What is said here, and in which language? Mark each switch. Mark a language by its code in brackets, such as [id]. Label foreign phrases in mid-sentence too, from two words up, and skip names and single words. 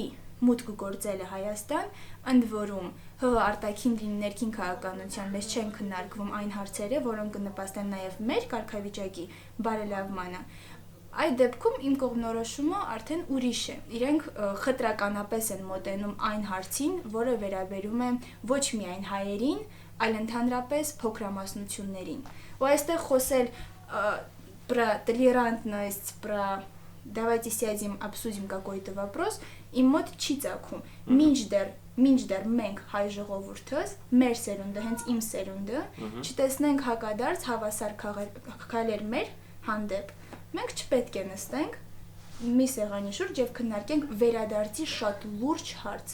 [hy] մուտք գործելը Հայաստան, ընդ որում ՀՀ արտաքին լինի ներքին քաղաքականության մեջ չեն քննարկվում այն հարցերը, որոնք կնպաստեն նաև մեր կարգավիճակի բարելավմանը։ Այդ դեպքում իմ կողմնորոշումը արդեն ուրիշ է։ Իրենք խտրականապես են մոտենում այն հարցին, որը վերաբերում է ոչ միայն հայերին, այլ ընդհանրապես փոքրամասնություններին։ Ու այստեղ խոսել [ru] про толерантность, про давайте сядем, обсудим какой-то вопрос, [hy] իմ մոտ չի ծագում։ Մինչդեռ մենք հայ ժողովուրդս, մեր սերունդը, հենց իմ սերունդը, չտեսնենք հակադարձ հավասար քայլեր մեր հանդեպ, մենք չպետք է նստենք մի սեղանի շուրջ եւ քննարկենք վերադարձի շատ լուրջ հարց։